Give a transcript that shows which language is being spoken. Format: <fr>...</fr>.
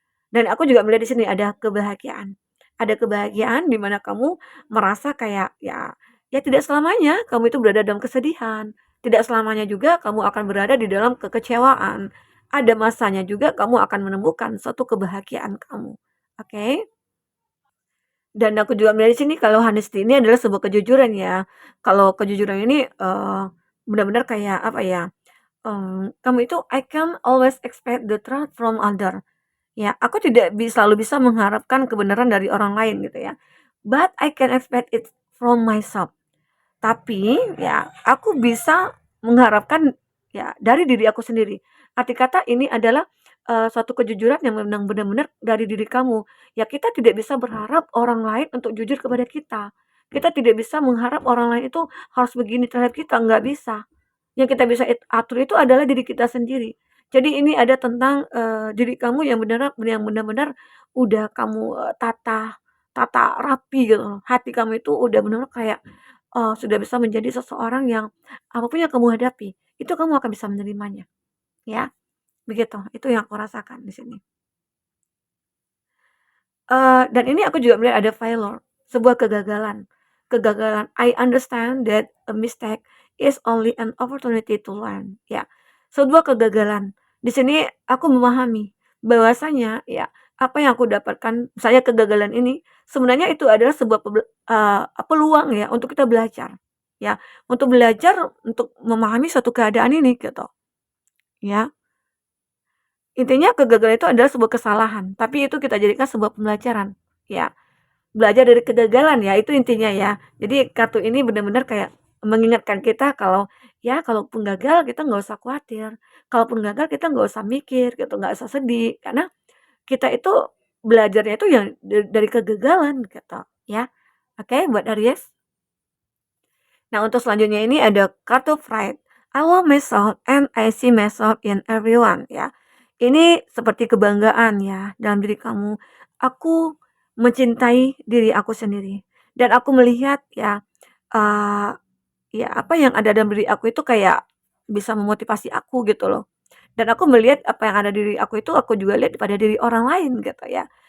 <id>Dan aku juga melihat di sini ada kebahagiaan. Ada kebahagiaan di mana kamu merasa kayak ya tidak selamanya kamu itu berada dalam kesedihan, tidak selamanya juga kamu akan berada di dalam kekecewaan. Ada masanya juga kamu akan menemukan suatu kebahagiaan kamu. Oke? Dan aku juga melihat di sini kalau honesty ini adalah sebuah kejujuran ya. Kalau kejujuran ini benar-benar kayak apa ya? Kamu itu</id> <en>I can always expect the truth from other.</en> <id>Ya, aku tidak selalu bisa mengharapkan kebenaran dari orang lain gitu ya.</id> <en>But I can expect it from myself.</en> <id>Tapi ya aku bisa mengharapkan ya dari diri aku sendiri. Arti kata ini adalah, suatu kejujuran yang memang benar-benar dari diri kamu. Ya kita tidak bisa berharap orang lain untuk jujur kepada kita. Kita tidak bisa mengharap orang lain itu harus begini terhadap kita, nggak bisa. Yang kita bisa atur itu adalah diri kita sendiri. Jadi ini ada tentang, diri kamu yang benar-benar udah kamu, tata tata rapi gitu loh. Hati kamu itu udah benar-benar kayak, sudah bisa menjadi seseorang yang apapun yang kamu hadapi, itu kamu akan bisa menerimanya, ya, begitu. Itu yang aku rasakan di sini. Dan ini aku juga melihat ada failure, sebuah kegagalan.</id> <en>Kegagalan, I understand that a mistake is only an opportunity to learn, ya.</en> <id>Sebuah kegagalan. Di sini aku memahami bahwasanya ya, apa yang aku dapatkan misalnya kegagalan ini, sebenarnya itu adalah sebuah peluang ya untuk kita belajar, ya. Untuk belajar untuk memahami suatu keadaan ini gitu, ya. Intinya kegagalan itu adalah sebuah kesalahan, tapi itu kita jadikan sebuah pembelajaran, ya. Belajar dari kegagalan ya, itu intinya ya. Jadi kartu ini benar-benar kayak mengingatkan kita kalau, ya kalaupun gagal kita nggak usah khawatir, kalaupun gagal kita nggak usah mikir gitu, nggak usah sedih, karena kita itu belajarnya itu yang dari kegagalan gitu, ya. Oke, buat Aries. Nah, untuk selanjutnya ini ada kartu Pride.</id> <en>I love myself and I see myself in everyone ya.</en> <id>Ini seperti kebanggaan ya dalam diri kamu. Aku mencintai diri aku sendiri dan aku melihat ya uh, ya apa yang ada dalam diri aku itu kayak bisa memotivasi aku gitu loh. Dan aku melihat apa yang ada di diri aku juga lihat pada diri orang lain gitu ya.</id>